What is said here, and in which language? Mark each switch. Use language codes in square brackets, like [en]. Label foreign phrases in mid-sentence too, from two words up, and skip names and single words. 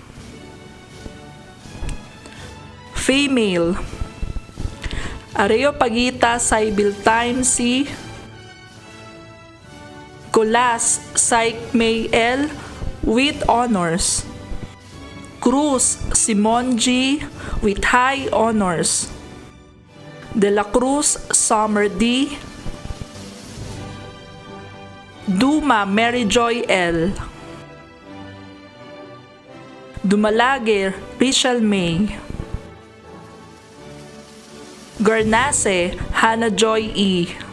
[en] Female, Areopagita Saibiltime C. Colas Saik May L. with honors. Cruz Simon G. with high honors. De la Cruz Summer D. Duma Mary Joy L. Dumalage Rachel May. Garnase Hannah Joy E.